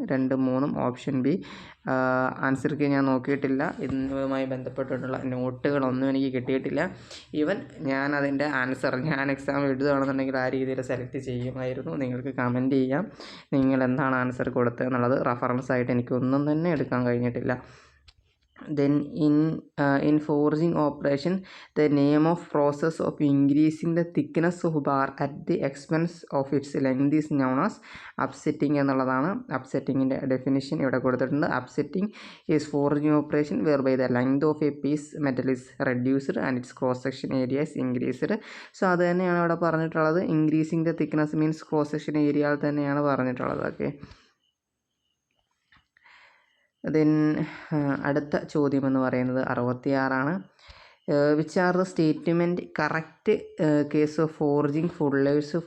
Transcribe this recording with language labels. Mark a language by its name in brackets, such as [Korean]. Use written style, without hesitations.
[Malayalam] 2ഉം 3ഉം option B. ആൻസർക്ക് ഞാൻ നോക്കിയിട്ടില്ല. ഇതുമായി ബന്ധപ്പെട്ടിട്ടുള്ള നോട്ടുകളൊന്നും എനിക്ക് കിട്ടിയിട്ടില്ല. ഈവൻ ഞാൻ അതിൻ്റെ ആൻസർ ഞാൻ എക്സാം എഴുതുകയാണെന്നുണ്ടെങ്കിൽ ആ രീതിയിൽ സെലക്ട് ചെയ്യുമായിരുന്നു. നിങ്ങൾക്ക് കമൻറ്റ് ചെയ്യാം നിങ്ങൾ എന്താണ് ആൻസർ കൊടുത്തത് എന്നുള്ളത്. റഫറൻസ് ആയിട്ട് എനിക്കൊന്നും തന്നെ എടുക്കാൻ കഴിഞ്ഞിട്ടില്ല. [English] Then in forging operation, the name of process of increasing the thickness of bar at the expense of its length is known as upsetting [Malayalam] എന്നുള്ളതാണ്. അപ്സെറ്റിങ്ങിൻ്റെ ഡെഫിനിഷൻ ഇവിടെ കൊടുത്തിട്ടുണ്ട്. [English] Upsetting is forging operation whereby the length of a piece metal is reduced and its cross section area is increased. [Malayalam] So അത് തന്നെയാണ് ഇവിടെ പറഞ്ഞിട്ടുള്ളത്. [English] increasing the thickness means cross section area [Malayalam] തന്നെയാണ് പറഞ്ഞിട്ടുള്ളത്. [English] okay, then [Malayalam] അടുത്ത ചോദ്യം എന്ന് പറയുന്നത് [English] 66 which are the statement correct case of forging fullers.